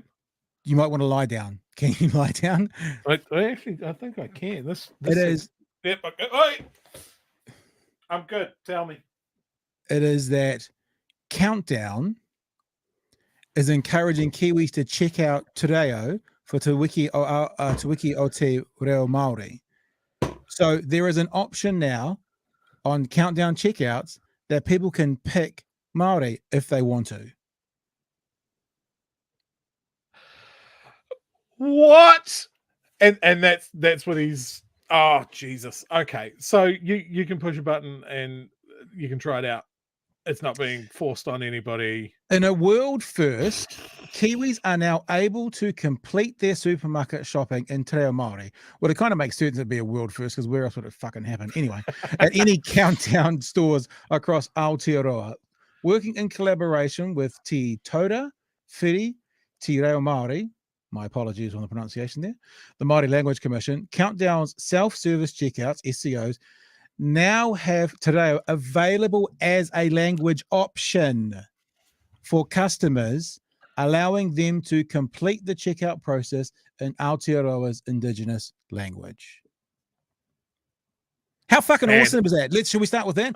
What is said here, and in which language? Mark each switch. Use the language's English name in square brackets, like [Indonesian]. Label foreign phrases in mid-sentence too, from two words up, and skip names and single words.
[English] You might want to lie down. Can you lie down? I think I can. This is. Yep. I'm good. Tell me. It is that Countdown is encouraging Kiwis to check out Te Reo for [Māori] Te Wiki o Te Reo Māori. [English] So there is an option now on countdown checkouts that people can pick Māori if they want to. What? And that's what he's. Oh Jesus. Okay, so you can push a button and you can try it out. It's not being forced on anybody. In a world first, Kiwis are now able to complete their supermarket shopping in [Māori] te reo Māori. [English] Well, it kind of makes sense it'd be a world first, because where else would it fucking happen? Anyway, at any countdown stores across Aotearoa, working in collaboration with [Māori] Te Tauda, Whiri, Te Reo Māori, [English] my apologies on the pronunciation there, the Māori Language Commission, Countdown's self-service checkouts, SCOs, now have te reo available as a language option for customers, allowing them to complete the checkout process in Aotearoa's Indigenous language. How fucking awesome is that? Should we start with that?